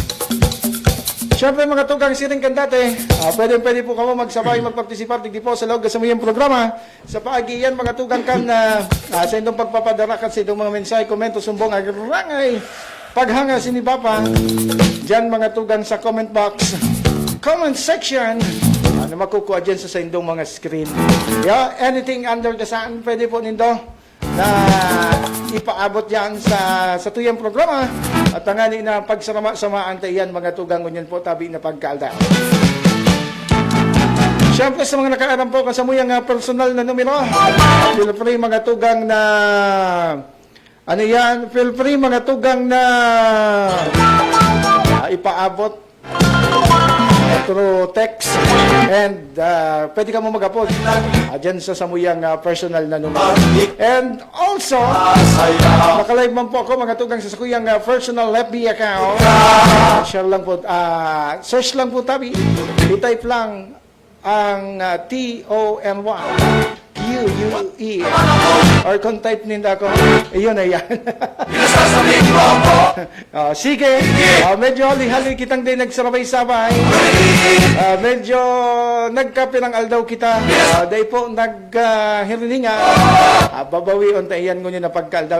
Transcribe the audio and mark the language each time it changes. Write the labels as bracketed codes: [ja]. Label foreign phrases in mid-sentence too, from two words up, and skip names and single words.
[bik] Siyempre mga tugang siring kan dati, pwede po kamo magsabay, magpartisipar, digdi po sa loob sa muyang programa. Sa paagiyan mga tugang kan sa indong pagpapadara kan sa indong mga mensahe, komento, sumbong, agrangay, paghanga sinibapa. Diyan mga tugang sa [en] comment box, comment section, [bik] ano makukuha dyan sa indong mga screen. [en] Yeah, anything under the sun, [bik] pwede po nindo na ipaabot yan sa tuyang programa at tangani na pagsama-samaan tayo mga tugang ngunyan po tabi na pagkalda. Siyempre sa mga nakaaram po kasamuyang personal na numero, [en] feel free [bik] mga tugang na ano yan, [en] feel free [bik] mga tugang na ipaabot [en] through text [bik] and pwede ka mo mag-upload dyan sa samuyang personal na numero. [en] And also, [bik] nakalive man po ako mga tugang sa sakuyang personal FB account. Share lang po, search lang po tabi, i-type lang ang TONY QUE or kung type ninda ako, iyon na yan. Sige, medyo hali-hali kitang din nagsarabay-sabay, medyo nagkapirang aldaw kita, day po naghirininga, babawi on tayo ngunyan na pagkaldaw.